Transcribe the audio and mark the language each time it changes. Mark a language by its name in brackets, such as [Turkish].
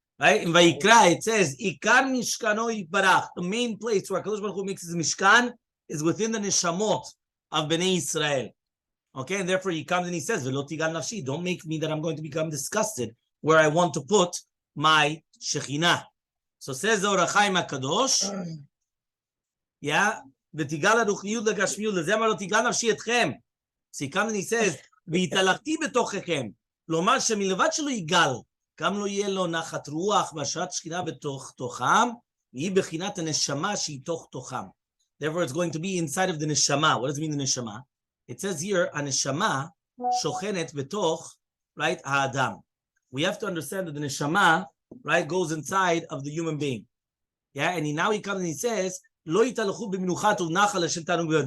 [English] Right? In Vayikra it says [Hebrew] Ikar mishkano yitbarach. [English] The main place where HaKadosh Baruch Hu makes his mishkan is within the neshamot of Bnei Israel. Okay? And therefore he comes and he says, [Hebrew] V'lo tigal nafshi. [English] Don't make me that I'm going to become disgusted where I want to put my Shekhinah. So says the Or HaChaim HaKadosh, yeah, [Hebrew] ותיגל הרוחניות לגשמיות, לזה אמר לו תיגל נפשי אתכם. [English] So he comes and he says, [Hebrew] והתהלכתי בתוככם. כלומר שמלבד שלא יגל, גם לא יהיה לו נחת רוח והשראת שכינה בתוך תוכם, והיא בחינת הנשמה שהיא תוך תוכם. [English] Therefore it's going to be inside of the neshama. What does it mean the neshama? It says here, [Hebrew] הנשמה שוכנת בתוך, [English] right, האדם. We have to understand that the neshama, right, goes inside of the human being. Yeah, and now he comes and he says, [Hebrew] לא יתהלכו במנוחת ונחת לשם תענוג.